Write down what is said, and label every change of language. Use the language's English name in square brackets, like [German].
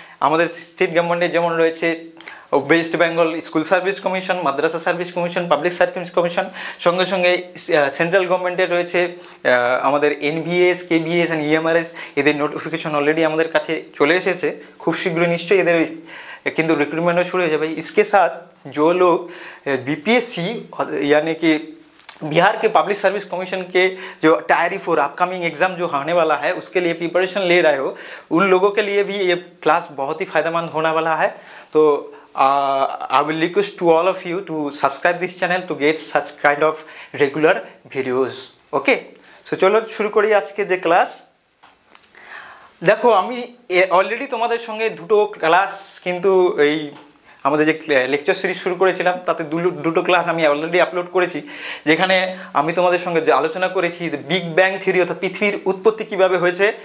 [Bangla] আমাদের স্টেট গভর্নমেন্টের যেমন রয়েছে West Bengal school service commission, মাদ্রাসা service commission, public service commission, সঙ্গে সঙ্গে সেন্ট্রাল গভর্নমেন্টের রয়েছে আমাদের এনভিএস, কেভিএস অ্যান্ড ইএমআরএস। এদের নোটিফিকেশন অলরেডি আমাদের কাছে চলে এসেছে, খুব শীঘ্রই নিশ্চয়ই এদের কিন্তু [Hindi] रिक्रूटमेंट शुरू हो जाए। इसके साथ जो लोग बीपीएससी यानी कि बिहार के पब्लिक सर्विस कमीशन के जो टायरी फॉर अपकमिंग एग्ज़ाम जो होने वाला है उसके लिए प्रिपरेशन ले रहे हो, उन लोगों के लिए भी ये क्लास बहुत ही फ़ायदेमंद होने वाला है। [English] तो I will request to all of you to subscribe this channel to get such kind of regular videos. [Bangla] Okay, so চলো শুরু করি আজকে যে ক্লাস। দেখো আমি অলরেডি তোমাদের সঙ্গে দুটো ক্লাস কিন্তু এই আমাদের যে লেকচার সিরিজ শুরু করেছিলাম তাতে দুটো ক্লাস আমি অলরেডি আপলোড করেছি, যেখানে আমি তোমাদের সঙ্গে যে আলোচনা করেছি বিগ ব্যাং থিওরি অর্থাৎ পৃথিবীর উৎপত্তি কীভাবে হয়েছে।